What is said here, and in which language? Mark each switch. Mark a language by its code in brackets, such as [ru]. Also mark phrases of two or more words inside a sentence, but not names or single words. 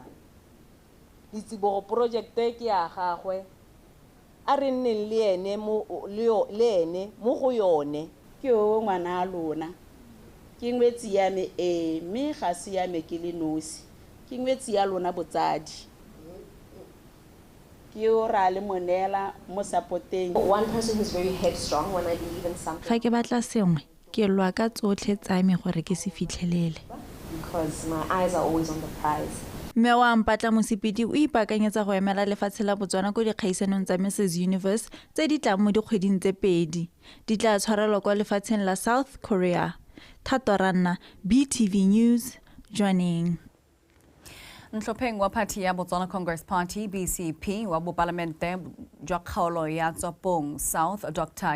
[tn] Letsibogo project ke ya gagwe a re nne le ene mo go yone ke o ngwana a lona ke ngwetsi ya me me ga se ya me ke le nosi ke ngwetsi ya lona botsadi ke o ra le monela mo supporteng. [en] One person who's very headstrong when I believe in something. [tn] Fa ke batla sengwe ke lwa ka tsotlhe tsa me gore ke se fitlhelele. [en] Because my eyes are always on the prize. [tn] Mme wa Mpata Mosipidi o ipaakanyetsa go emela lefatshe la Botswana ko dikgaisanong tsa Mrs. Universe tse di tlang mo dikgweding tse 2 di tla tshwarelwa kwa lefatsheng la South Korea. Thato Ranna, BTV News, Jwaneng. Ntlhopheng wa Party ya Botswana Congress Party BCP wa Boparlamente jwa kgaolo ya Tsopong South Dr.